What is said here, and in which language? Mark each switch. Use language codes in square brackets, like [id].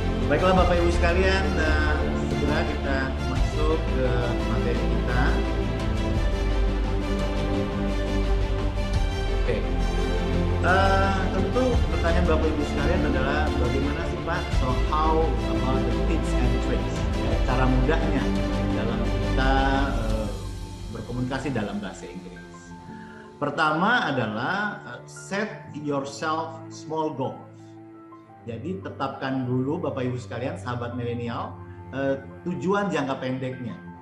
[id] Baiklah Bapak Ibu sekalian, segera kita masuk ke materi kita. Oke. Tentu pertanyaan Bapak Ibu sekalian adalah bagaimana sih Pak? [en] So how about the tips and tricks? [id] Ya, cara mudahnya dalam kita berkomunikasi dalam bahasa Inggris. Pertama adalah [en] set yourself small goals. [id] Jadi tetapkan dulu Bapak Ibu sekalian, sahabat milenial, tujuan jangka pendeknya.